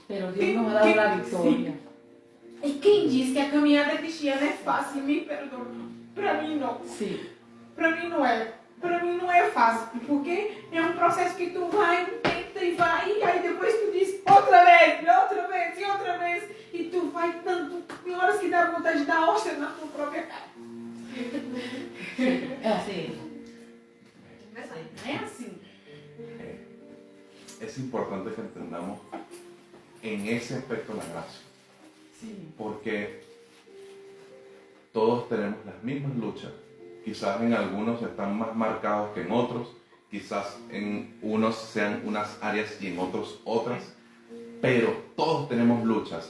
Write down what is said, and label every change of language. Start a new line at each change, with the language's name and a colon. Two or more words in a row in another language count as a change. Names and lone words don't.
Spanish: Pero Dios nos ha dado la victoria.
Portuguese: E quem diz que a caminhada cristiana é fácil, me perdoa. Para mim não.
Spanish: Sí.
Portuguese: Para mim não é. Para mim não é fácil, porque é um processo que tu vai, tenta e vai, e aí depois tu diz outra vez, e outra vez, e outra vez, e tu vai tanto, tem horas que dá vontade de dar hóstia na tua própria cara.
Spanish: Es así.
Portuguese: É assim.
Spanish: Es importante que entendamos en ese aspecto la gracia, porque todos tenemos las mismas luchas. Quizás en algunos están más marcados que en otros, quizás en unos sean unas áreas y en otros otras, pero todos tenemos luchas.